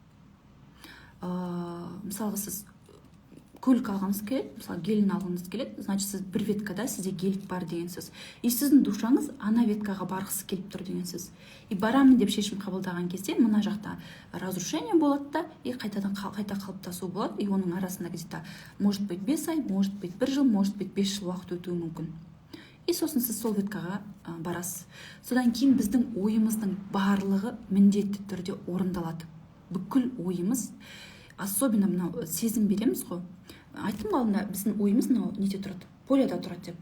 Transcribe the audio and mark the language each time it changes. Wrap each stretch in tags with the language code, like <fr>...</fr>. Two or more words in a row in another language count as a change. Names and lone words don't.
<kk>Мысалға сіз көлік алғыңыз келеді, мысалы гелін алғыңыз келеді, значит сіз бір веткада сізде гелік бар деген сөз. И сіздің душаңыз ана веткаға барғысы келіп тұр деген сөз. И барамын деп шешім қабылдаған кезде мына жақта разрушение болады да, и қайта қалыптасу болады, и оның арасында</kk> <ru>где-то может быть</ru> <kk>5 ай,</kk> <ru>может быть</ru> <kk>1 жыл,</kk> <ru>может быть</ru> <kk>5 жыл уақыт өтуі мүмкін. И сосын сіз сол веткаға барасыз. Содан кейін біздің ойымыздың барлығы міндетті түрде орындалады. Бүкіл ойымыз, особенно мынау сезім береміз ғой. Айттым алдында біздің ойымыз мынау неде тұрады, поляда тұрады деп.</kk>